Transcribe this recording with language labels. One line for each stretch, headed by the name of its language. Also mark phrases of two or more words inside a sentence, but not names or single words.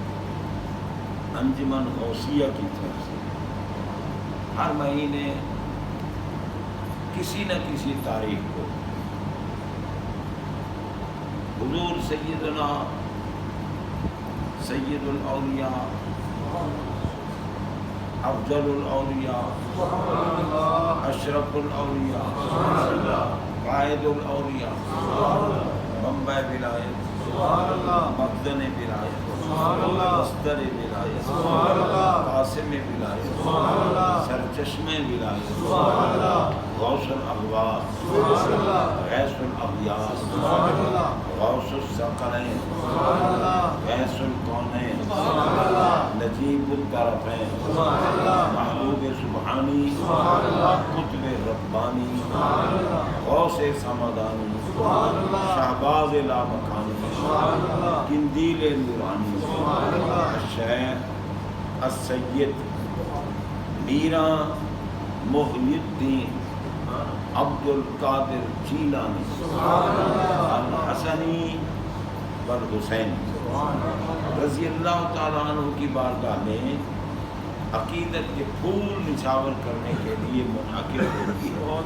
Urdu: انجمن غوثیہ کی طرف سے ہر مہینے کسی نہ کسی تاریخ کو حضور سیدنا سید الاولیاء، افضل الاولیاء، اشرف الاولیاء، قائد الاولیاء، منبع ولایت، مخزن ولایت، مصدر ولایت، قاسم ولایت، سرچشم ولایت، غوث الاغواث، غیث الاغیاث، غوث الثقلین، غیث الکونین، نجیب الطرفین، محبوب سبحانی، قطب ربانی، غوث سمدانی، شہباز لامکانی، قندیل نورانی، الشیخ السید میراں محی الدین عبد القادر جیلانی الحسنی والحسینی
Arabic: رضی اللہ تعالیٰ عنہ
Urdu: کی بارگاہ میں عقیدت کے پھول نچھاور کرنے کے لیے منعقد ہوتی ہے۔